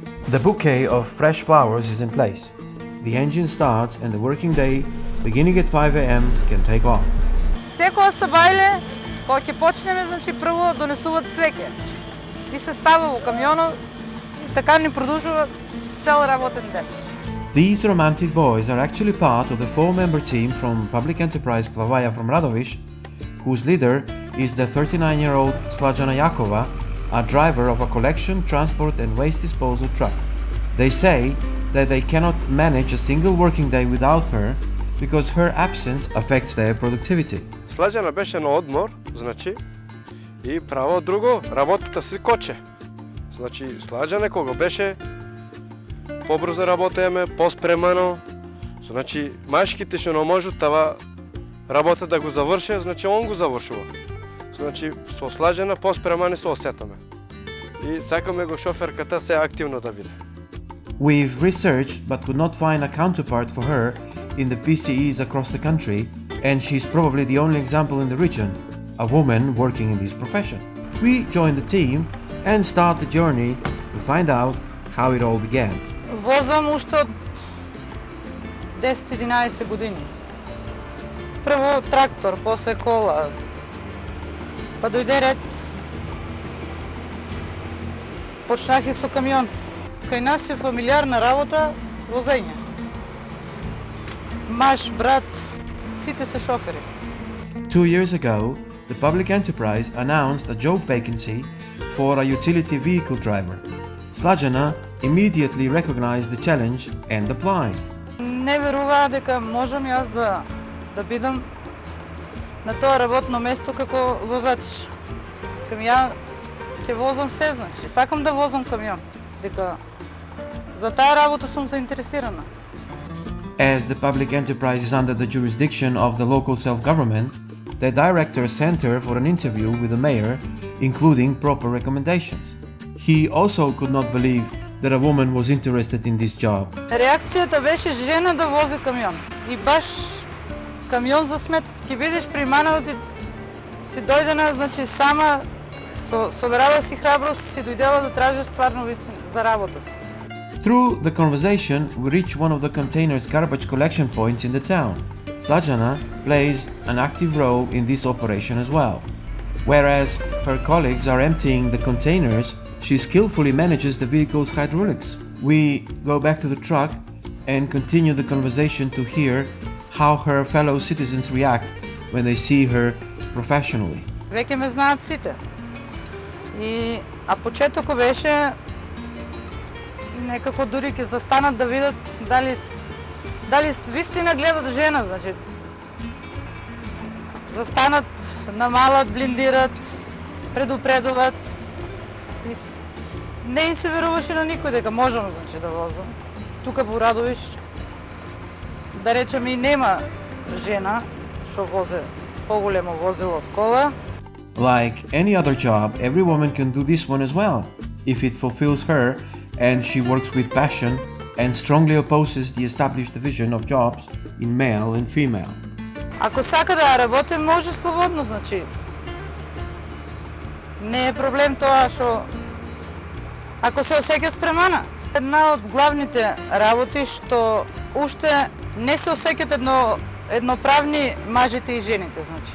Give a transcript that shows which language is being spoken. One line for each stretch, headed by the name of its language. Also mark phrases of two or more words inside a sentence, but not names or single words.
English: The bouquet of fresh flowers is in place. The engine starts and the working day, beginning at 5 a.m., can take on.
Macedonian: Секоја сабајле, кога ќе почнеме, значи прво донесуваат цвеќе и се става во камионот и така ни продолжува цел работен ден.
English: These romantic boys are actually part of the 4-member team from Public Enterprise Plavaja from Radoviš, whose leader is the 39-year-old Slađana Jakova, a driver of a collection, transport and waste disposal truck. They say that they cannot manage a single working day without her because her absence affects their productivity.
Macedonian: Slađana беше на одмор, значи, и право друго, работата си коче. Значи, Slađana кога беше побрзо работеме, поспремано, значи, машките што не можат тава работа да го заврше, значи он го завршува. Значи, со Slađana поспремани се осетаме. И сакаме го шоферката се активно да биде.
English: We've researched but could not find a counterpart for her in the PCEs across the country, and she's probably the only example in the region, a woman working in this profession. We join the team and start the journey to find out how it all began.
Macedonian: Возам уште од 10-11 години. Прво трактор, после кола, па дојде ред. Почнах и со камион. Кај нас е фамилиарна работа, возење. Маш, брат, сите се шофери.
English: 2 years ago, the Public Enterprise announced a job vacancy for a utility vehicle driver. Slađana immediately recognized the challenge and applied.
Macedonian: Не веруваа дека можам јас да бидам на тоа работно место како возач. Ја ќе возам се, значи, сакам да возам камион, дека за таа работа сум заинтересирана.
English: As the Public Enterprise is under the jurisdiction of the local self-government, the director sent her for an interview with the mayor, including proper recommendations. He also could not believe that a woman was interested in this job.
Macedonian: Реакцијата беше жена да вози камион. И баш камион за смет, ќе бидеш примана да си дојдена, значи сама собрала си храброст, си дојдела да тражиш стварно вистина за работа си.
English: Through the conversation, we reach one of the container's garbage collection points in the town. Slađana plays an active role in this operation as well. Whereas her colleagues are emptying the containers, she skillfully manages the vehicle's hydraulics. We go back to the truck and continue the conversation to hear how her fellow citizens react when they see her professionally.
Macedonian: Веќе ме знаат сите. А почетокот беше некако дури ќе застанат да видат дали вистина гледат жена, значи застанат, намалат, блиндират, предупредуваат. Не им се веруваше на никој дека можам, значи, да возам. Тука во Радовиш, да речеме, и нема жена што возе поголемо возило од кола.
English: Like any other job, every woman can do this one as well, if it fulfills her and she works with passion and strongly opposes the established division of jobs in male and female.
Macedonian: Ако сака да работи, може слободно, значи. Не е проблем тоа што ако се осеќа спремана. Една од главните работи што уште не се осеќат едноправни мажите и жените, значи.